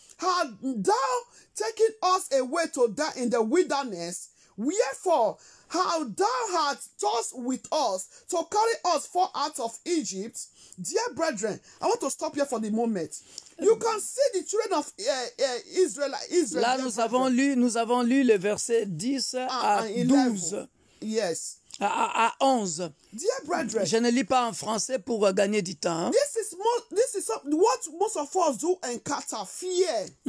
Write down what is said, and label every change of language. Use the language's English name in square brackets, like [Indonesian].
[English] Had thou taken us away to die in the wilderness? Wherefore how thou hast tossed with us to carry us forth out of Egypt? Dear brethren, I want to stop here for the moment. You can see the children of Israel. [French] Là, nous avons lu le verset 10 à 12. [English] Yes. [French] À 11. [English] Dear brethren, [French] je ne lis pas en français pour gagner du temps. [English] This is what most of us do encounter, fear.